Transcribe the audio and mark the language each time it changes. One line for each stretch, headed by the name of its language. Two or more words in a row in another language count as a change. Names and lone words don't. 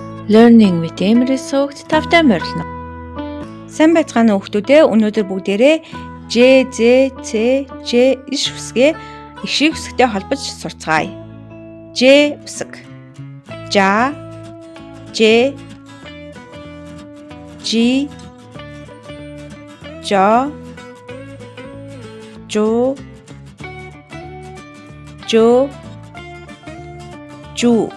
Mongolian: Learning with Emily суугт тавтай морилно. Сайн байцгаана уу хүүхдүүдээ. Өнөөдөр бүгдээрээ Ж, З, Ц, Ж иш үсгээ ишиг үсгтэй холбож сурцгаая. Ж үсэг. Жа, Ж, Жи, Жо, Жо, Жо, Жу.